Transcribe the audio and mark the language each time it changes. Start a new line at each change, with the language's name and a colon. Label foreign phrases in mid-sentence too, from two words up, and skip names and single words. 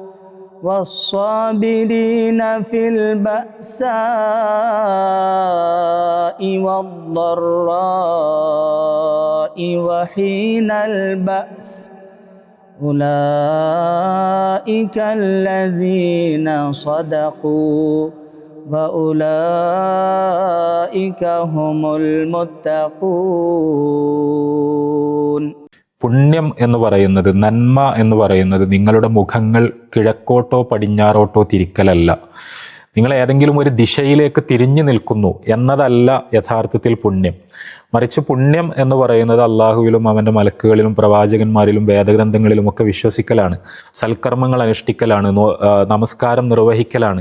Arabic: والصابرين في البأساء والضراء وحين البأس أولئك الذين صدقوا وأولئك هم المتقون.
Malayalam: പുണ്യം എന്ന് പറയുന്നത്, നന്മ എന്ന് പറയുന്നത് നിങ്ങളുടെ മുഖങ്ങൾ കിഴക്കോട്ടോ പടിഞ്ഞാറോട്ടോ തിരിക്കലല്ല. നിങ്ങൾ ഏതെങ്കിലും ഒരു ദിശയിലേക്ക് തിരിഞ്ഞു നിൽക്കുന്നു എന്നതല്ല യഥാർത്ഥത്തിൽ പുണ്യം. മറിച്ച് പുണ്യം എന്ന് പറയുന്നത് അള്ളാഹുവിലും അവൻ്റെ മലക്കുകളിലും പ്രവാചകന്മാരിലും വേദഗ്രന്ഥങ്ങളിലുമൊക്കെ വിശ്വസിക്കലാണ്, സൽക്കർമ്മങ്ങൾ അനുഷ്ഠിക്കലാണ്, നമസ്കാരം നിർവഹിക്കലാണ്.